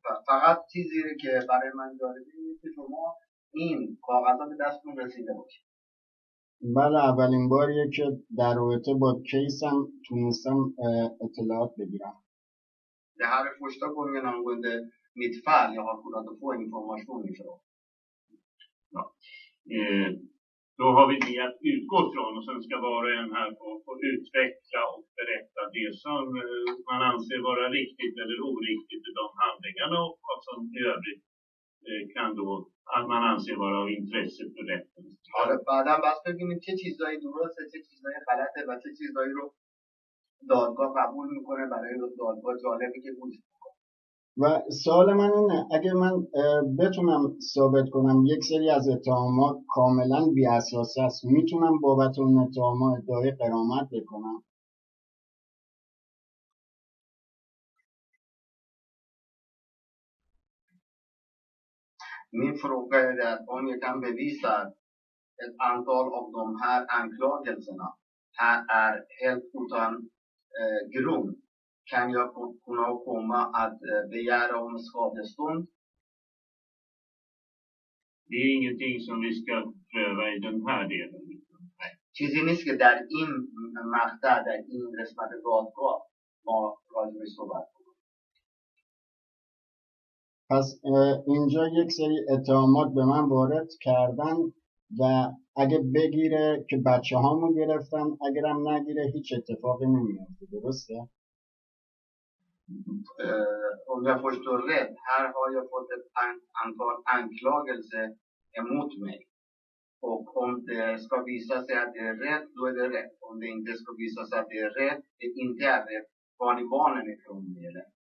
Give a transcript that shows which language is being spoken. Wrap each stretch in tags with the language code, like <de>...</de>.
<fa>فقط چیزی که برای من جالبه اینه که شما این کاغذها به دستتون رسیده باشه. بله اولین باریه که در رابطه با کیسم تونستم اطلاعات بگیرم.</fa> <sv>Det här är första gången angående mitt fall jag har kunnat få information ifrån. Ja. Då har vi det att utgå från och sen ska var och en här få utveckla och berätta det som man anser vara riktigt eller oriktigt i de handlingarna och vad som i övrigt kan då att man anser vara av intresse för rätten.</sv> <fa>حالا بعدا بس ببینیم چه چیزایی درسته چه چیزایی غلطه و چه چیزایی رو دادگاه قبول میکنه برای دادگاه جالبه که گوش میکنه. و سوال من اینه اگه من بتونم ثابت کنم یک سری از اتهامات کاملا بی اساس است، میتونم بابت اون اتهامات ادعای غرامت بکنم؟</fa> <sv>Min fråga är att om jag kan bevisa ett antal av de här anklagelserna här är helt utan grund, kan jag kunna komma att begära om skadestånd? Det är ingenting som vi ska pröva i den här delen.</sv> <fa>چیزی نیست که در این مقطع در این قسمت دادگاه ما راجبش صحبت کنیم. پس اینجا یک سری اتهامات به من وارد کردن و اگه بگیره که بچه هامو گرفتن، اگرم نگیره هیچ اتفاقی نمیفته، درسته؟</fa> <sv>Om jag förstår rätt, här har jag fått ett antal anklagelser emot mig. Och om det ska visa sig att det är rätt, då är det rätt. Om det inte ska visa sig att det är rätt, det inte är rätt, var ni barnen ifrån mig eller?</sv>